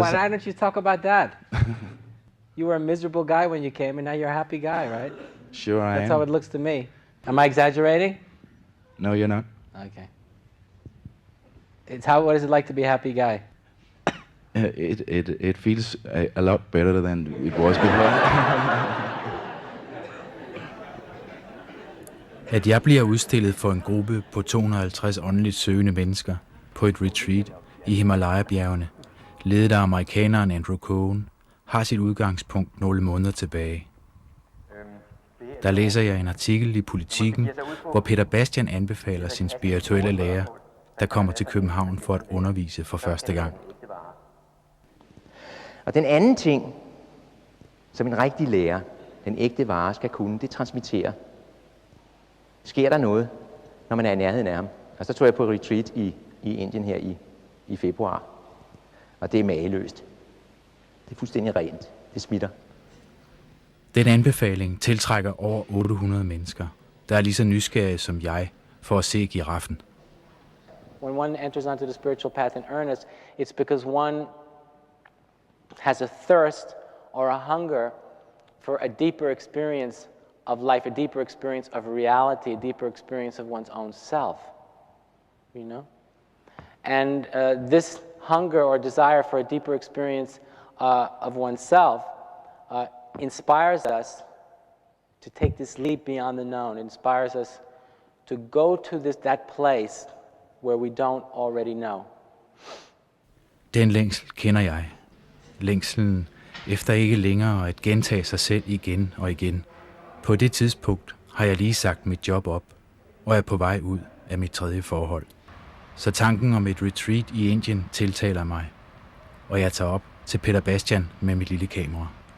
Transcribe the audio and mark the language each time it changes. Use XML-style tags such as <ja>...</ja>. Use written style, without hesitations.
<en>Why don't you talk about that? You were a miserable guy when you came, and now you're a happy guy, right? Sure I am. That's how it looks to me. Am I exaggerating? No, you're not. Okay. What is it like to be a happy guy? It feels a lot better than it was before.</en> <da>At jeg bliver udstillet for en gruppe på 250 åndeligt søgende mennesker på et retreat i Himalaya-bjergene, ledet af amerikaneren Andrew Cohen, har sit udgangspunkt nogle måneder tilbage. Der læser jeg en artikel i Politiken, hvor Peter Bastian anbefaler sin spirituelle lærer, der kommer til København for at undervise for første gang. Og den anden ting, som en rigtig lærer, den ægte vare, skal kunne, det transmitterer. Sker der noget, når man er i nærheden af ham? Og så tog jeg på retreat i Indien her i februar. Og det er mageløst. Det er fuldstændig rent. Det smitter. Den anbefaling tiltrækker over 800 mennesker, der er lige så nysgerrige som jeg for at se giraffen.</da> <en>When one enters onto the spiritual path in earnest, it's because one has a thirst or a hunger for a deeper experience of life, a deeper experience of reality, a deeper experience of one's own self, you know? And this hunger or desire for a deeper experience of oneself inspires us to take this leap beyond the known, inspires us to go to that place where we don't already know.</en> <da>Den længsel kender jeg. Længselen efter ikke længere at gentage sig selv igen og igen. På det tidspunkt har jeg lige sagt mit job op, og er på vej ud af mit tredje forhold. Så tanken om et retreat i Indien tiltaler mig, og jeg tager op til Peter Bastian med mit lille kamera.</da>